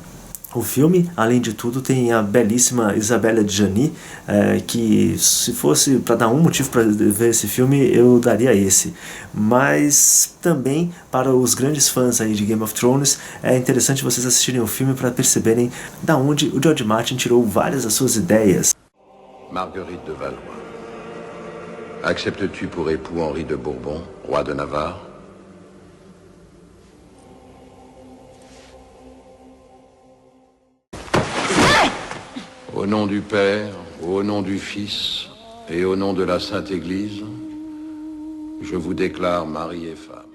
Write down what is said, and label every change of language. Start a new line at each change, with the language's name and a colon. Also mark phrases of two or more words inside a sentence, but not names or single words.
Portuguese: O filme, além de tudo, tem a belíssima Isabelle Adjani, que se fosse para dar um motivo para ver esse filme, eu daria esse. Mas também, para os grandes fãs aí de Game of Thrones, é interessante vocês assistirem o filme para perceberem da onde o George Martin tirou várias das suas ideias.
French: Marguerite de Valois. Acceptes-tu pour époux Henri de Bourbon, roi de Navarre? Au nom du Père, au nom du Fils et au nom de la Sainte Église, je vous déclare mari et femme.